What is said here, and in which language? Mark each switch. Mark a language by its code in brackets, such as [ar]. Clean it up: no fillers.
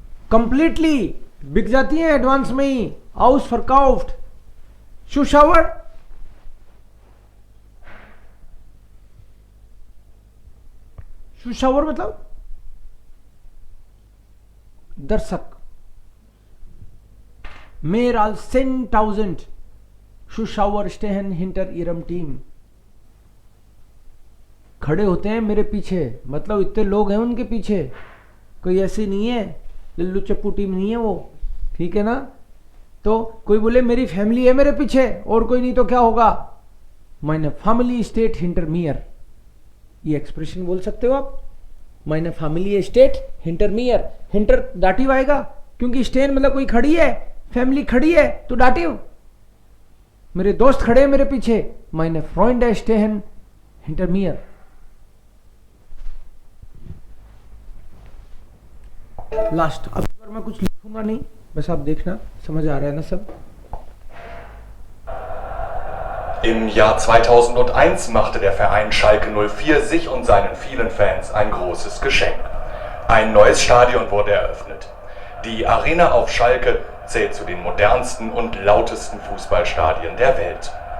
[hi] Completely बिक जाती है एडवांस में ही। [de] आउसफरकाउफ्ट। [hi] Zuschauer, Zuschauer मतलब दर्शक। [de] Mehr als 10,000 Zuschauer stehen hinter ihrem Team। [hi] खड़े होते हैं मेरे पीछे, मतलब इतने लोग हैं उनके पीछे, कोई ऐसी नहीं है लल्लू चप्पू टीम नहीं है वो, ठीक है ना। तो कोई बोले मेरी फैमिली है मेरे पीछे और कोई नहीं तो क्या होगा? [de] meine Familie steht hinter mir। [hi] ये एक्सप्रेशन बोल सकते हो आप, [de] meine Familie steht hinter mir। [hi] hinter दाटिव आएगा, क्योंकि स्टेन मतलब कोई खड़ी है, फैमिली खड़ी है तो दाटिव। मेरे दोस्त खड़े हैं मेरे पीछे, [de] meine Freunde stehen hinter mir। [hi] Last, अब मैं कुछ लिखूंगा नहीं, बस आप देखना, समझ आ रहा है ना सब। [de] Im Jahr 2001 machte der Verein Schalke 04 sich und seinen vielen Fans ein großes Geschenk. Ein neues Stadion wurde eröffnet. Die Arena auf Schalke zählt zu den modernsten und lautesten Fußballstadien der Welt.